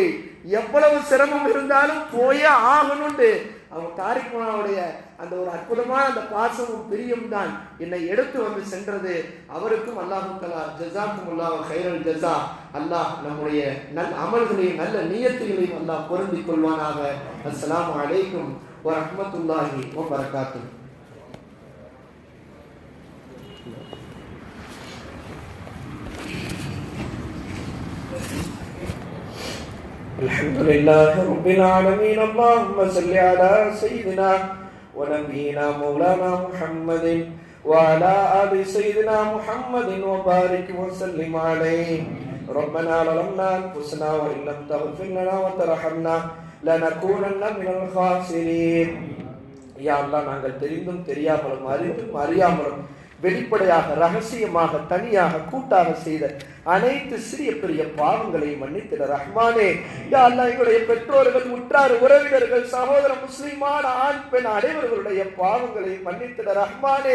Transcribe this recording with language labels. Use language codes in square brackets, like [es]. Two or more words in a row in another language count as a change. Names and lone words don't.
[ta] எவ்வளவு சிரமம் இருந்தாலும் போயே ஆகணும்னு அவங்க தாரிக் மோனாவுடைய அந்த ஒரு அற்புதமான அந்த பாசமும் பிரியம் தான் என்னை எடுத்து வந்து சென்றது. [ar] அவருக்கும் الله تعالى جزاكم الله خير الجزاء. [ta] அல்லாஹ் நம்முடைய நல்ல அமல்களையும் நல்ல நியத்துகளையும் அல்லாஹ் பொருந்திக் கொள்வானாக. [ar] السلام عليكم ورحمة الله وبركاته. الحمد لله رب العالمين. اللهم صل على سيدنا ونبينا مولانا محمد وعلى آل سيدنا محمد وبارك وسلم عليه. ربنا ظلمنا أنفسنا وإن لم تغفر لنا وترحمنا لنكونن من الخاسرين. يا الله [ta] நாங்கள் தெரிந்தும் தெரியாமலும் அறிந்தும் அறியாமலும் வெளிப்படையாக ரகசியமாக தனியாக கூட்டாக செய்த அனைத்து சிறிய பெரிய பாவங்களை மன்னித்திட ரஹ்மானே. [ar] يا الله [ta] எங்களுடைய பெற்றோர்கள் உற்றார் உறவினர்கள் சகோதர முஸ்லிமான ஆண் பெண் அனைவர்களுடைய பாவங்களை மன்னித்திட ரஹ்மானே.